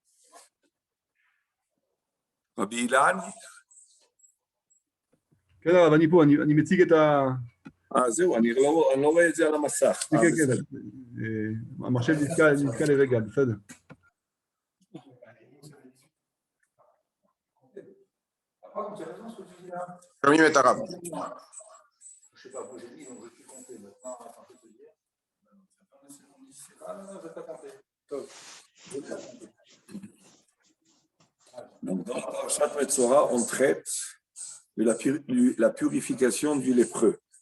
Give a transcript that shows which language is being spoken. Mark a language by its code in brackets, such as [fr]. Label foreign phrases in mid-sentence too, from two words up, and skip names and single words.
[he] כן, אבל אני מציג את ה... זהו, אני לא רואה את זה על המסך. כן, כן, המחשב נתקע לרגע, בסדר. שומעים את הרב. [fr] Donc, dans la parashat Metzora, on traite de la purification du lépreux.